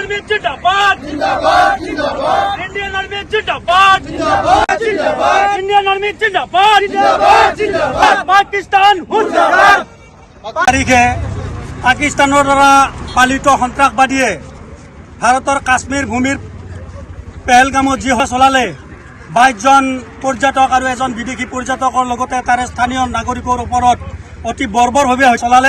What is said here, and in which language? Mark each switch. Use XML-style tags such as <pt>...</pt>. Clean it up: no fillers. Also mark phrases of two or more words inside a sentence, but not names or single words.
<hi>जिंदाबाद जिंदाबाद जिंदाबाद इंडियन आर्मी जिंदाबाद जिंदाबाद जिंदाबाद इंडियन आर्मी जिंदाबाद जिंदाबाद जिंदाबाद पाकिस्तान मुर्दाबाद</hi> <as>তাৰিখে পাকিস্তানৰ দ্বাৰা পালিত সন্ত্ৰাসবাদীয়ে ভাৰতৰ কাশ্মীৰ ভূমিৰ পেহেলগামত যি চলালে 22জন পৰ্যটক আৰু এজন বিদেশী পৰ্যটকৰ লগতে তাৰে স্থানীয় নাগৰিকৰ ওপৰত অতি বৰ্বৰভাৱে চলালে।</as>